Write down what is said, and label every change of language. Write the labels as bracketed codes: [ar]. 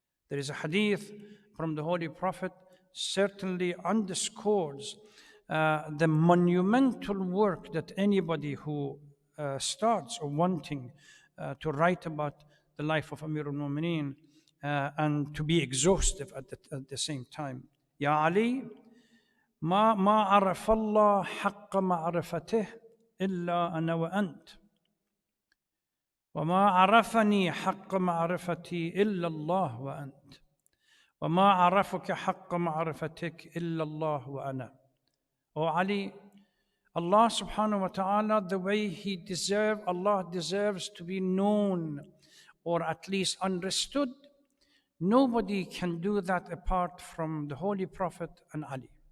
[en] There is a hadith from the Holy Prophet certainly underscores the monumental work that anybody who starts or wanting to write about the life of Amir al-Mu'mineen and to be exhaustive at the same time. [ar] Ya Ali, ما عرف الله حق معرفته إلا أنا وأنت وما عرفني حق معرفتي إلا الله وأنت وما عرفك حق معرفتك إلا الله وأنا. [en] O Ali, Allah subhanahu wa ta'ala, the way Allah deserves to be known or at least understood, nobody can do that apart from the Holy Prophet and Ali.